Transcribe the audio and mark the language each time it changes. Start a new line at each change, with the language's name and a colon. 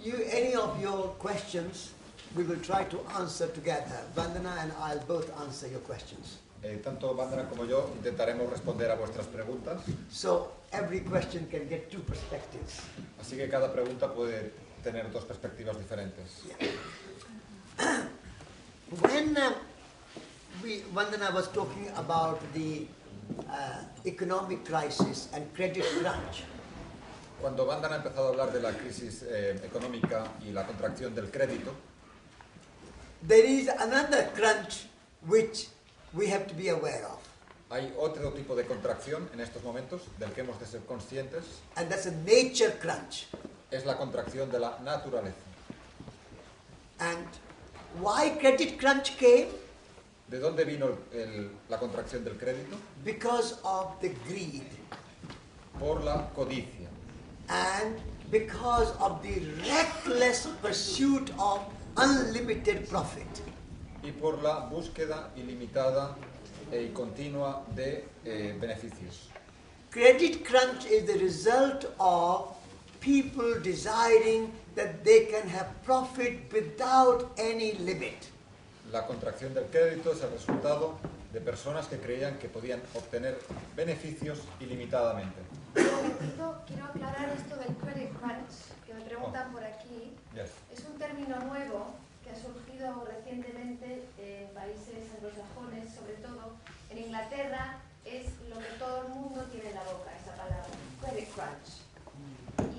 English: any of your questions, we will try to answer together. Vandana and I'll both answer your questions.
Spanish: Tanto Vandana como yo intentaremos responder a vuestras preguntas.
English: So every question can get two perspectives.
Spanish: Así que cada pregunta puede tener dos perspectivas diferentes.
English: Yeah. When Vandana was talking about the economic crisis and credit crunch,
Spanish: Cuando Vandana ha empezado a hablar de la crisis económica y la contracción del crédito,
English: there is another crunch which we have to be aware of.
Spanish: hay otro tipo de contracción en estos momentos del que hemos de ser conscientes.
English: And that's a nature crunch.
Spanish: Es la contracción de la naturaleza.
English: And why credit crunch came?
Spanish: ¿De dónde vino la contracción del crédito?
English: Because of the greed.
Spanish: Por la codicia.
English: And because of the reckless pursuit of unlimited profit.
Spanish: Y por la búsqueda ilimitada y continua de beneficios.
English: Credit crunch is the result of people desiring that they can have profit without any limit.
Spanish: La contracción del crédito es el resultado de personas que creían que podían obtener beneficios ilimitadamente. Un momentito, quiero aclarar esto del credit crunch, que me preguntan por aquí.
English: Yes.
Spanish: Es un término nuevo que ha surgido recientemente en países anglosajones, sobre todo en Inglaterra, es lo que todo el mundo tiene en la boca, esa palabra, credit crunch.